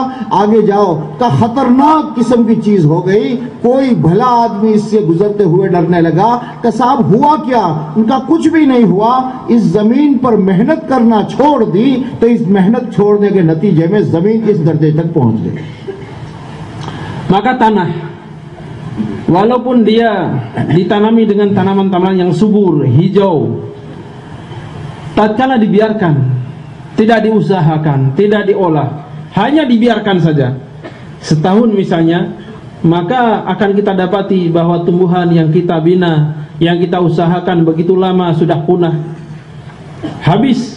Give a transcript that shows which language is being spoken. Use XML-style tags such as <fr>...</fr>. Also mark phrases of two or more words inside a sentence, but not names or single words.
<ur>آگے جاؤ کا خطرناک قسم کی چیز ہو گئی. کوئی بھلا آدمی اس سے گزرتے ہوئے ڈرنے لگا کہ صاحب ہوا کیا؟ ان کا کچھ بھی نہیں ہوا. اس زمین پر محنت کرنا چھوڑ دی تو اس محنت چھوڑنے کے نتیجے میں زمین کس درجے تک پہنچ گئی.</ur> <id>Maka tanah, walaupun dia ditanami dengan tanaman-tanaman yang subur, hijau, tatkala dibiarkan, tidak diusahakan, tidak diolah, hanya dibiarkan saja setahun misalnya, maka akan kita dapati bahwa tumbuhan yang kita bina, yang kita usahakan begitu lama sudah punah, habis.</id>